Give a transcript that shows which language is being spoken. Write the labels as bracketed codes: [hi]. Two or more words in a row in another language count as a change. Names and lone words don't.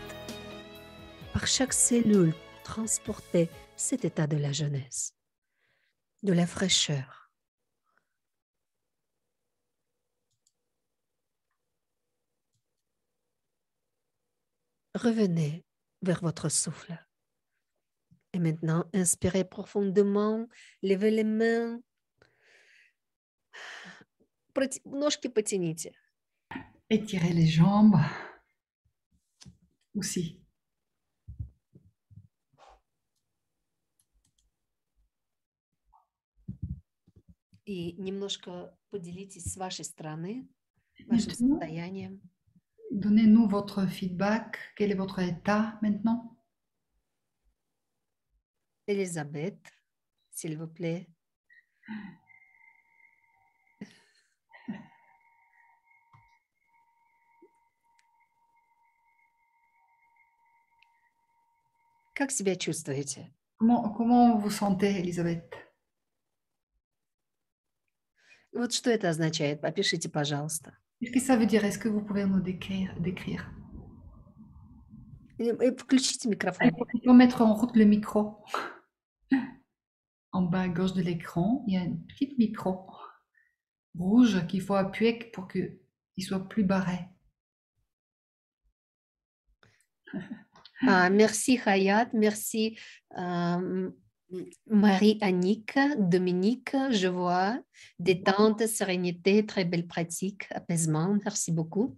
[fr] Par chaque cellule, transportez cet état de la jeunesse, de la fraîcheur. Revenez vers votre souffle. Et maintenant, inspirez profondément, levez les mains. [ru] Ножки потяните. [fr] Étirez les jambes aussi. [ru] И немножко поделитесь с вашей стороны, вашим состоянием. [fr] Donnez-nous votre feedback. Quel est votre état maintenant? Elisabeth, s'il vous plaît. [ru] Как себя чувствуете? [fr] Comment vous sentez, Elisabeth? [ru] Вот что это означает? Опишите, пожалуйста. [fr] Qu'est-ce que ça veut dire? Est-ce que vous pouvez nous décrire? [ru] И включите микрофон. [fr] Il faut mettre en route le micro. En bas à gauche de l'écran, il y a un petit micro rouge qu'il faut appuyer pour qu'il soit plus barré. Merci Hayat, merci Marie-Annick, Dominique, je vois, détente, sérénité, très belle pratique, apaisement, merci beaucoup.